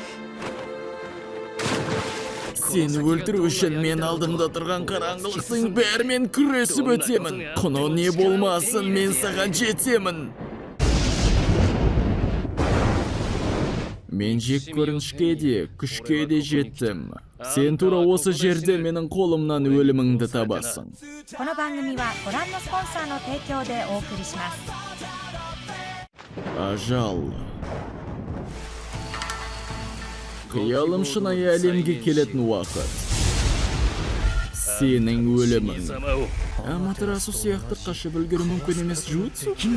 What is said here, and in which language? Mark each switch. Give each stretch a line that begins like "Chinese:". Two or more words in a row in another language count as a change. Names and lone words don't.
Kazakh: Сені өлтіру үшін мен алдымда тұрған қараңғылықтың бәрімен күресіп өтемін. Құны не болмасын, мен саған жетемін. Мен жек көрінішке де, күшке де жеттім. Сен тура осы жерде менің қолымнан өліміңді табасың.
Japanese: この番組はご覧のスポンサーの提供でお送りします。
Kazakh: Ажал. Қиялым шынайы әлемге келетін уақыт. Сенің өлімің. Аматерасу сияқты қашып үлгеру мүмкін емес jutsu.